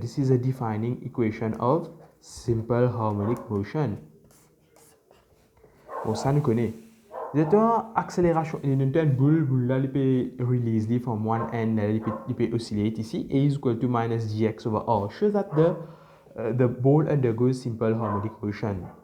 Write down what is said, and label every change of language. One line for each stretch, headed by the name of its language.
English: This is a defining equation of simple harmonic motion.
French: Bon, ça nous connaît. J'attends accélération. Il y a une boule là, il peut
English: release from one end,
French: il peut oscillate ici.
English: A is equal to minus gx over r. Shows that the ball undergoes simple harmonic motion.